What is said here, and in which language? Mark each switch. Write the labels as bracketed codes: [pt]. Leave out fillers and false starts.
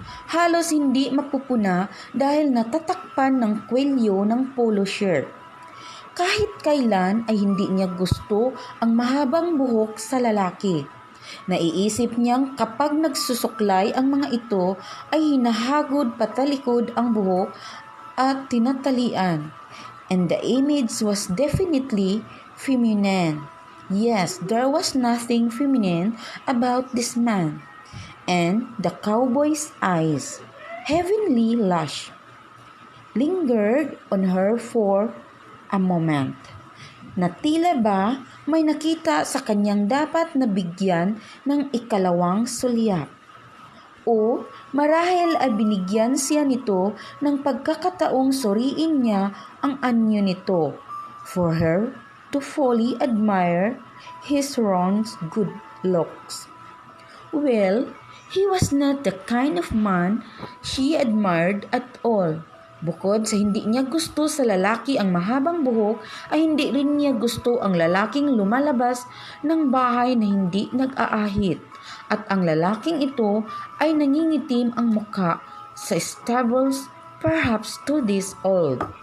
[tl] Halos hindi mapupuna dahil natatakpan ng kwelyo ng polo shirt. Kahit kailan ay hindi niya gusto ang mahabang buhok sa lalaki. Naiisip niyang kapag nagsusuklay ang mga ito ay hinahagod patalikod ang buhok at tinatalian. [en] And the image was definitely feminine. Yes, there was nothing feminine about this man. And the cowboy's eyes, heavenly lush, lingered on her for a moment, [tl] na tila ba may nakita sa kanyang dapat na bigyan ng ikalawang sulyap. O marahil ay binigyan siya nito ng pagkakataong suriin niya ang anyo nito, [en] for her to fully admire his Ron's good looks. Well, he was not the kind of man she admired at all. [tl] Bukod sa hindi niya gusto sa lalaki ang mahabang buhok, ay hindi rin niya gusto ang lalaking lumalabas ng bahay na hindi nag-aahit. At ang lalaking ito ay nangingitim ang mukha sa stables, [en] perhaps 2 days old.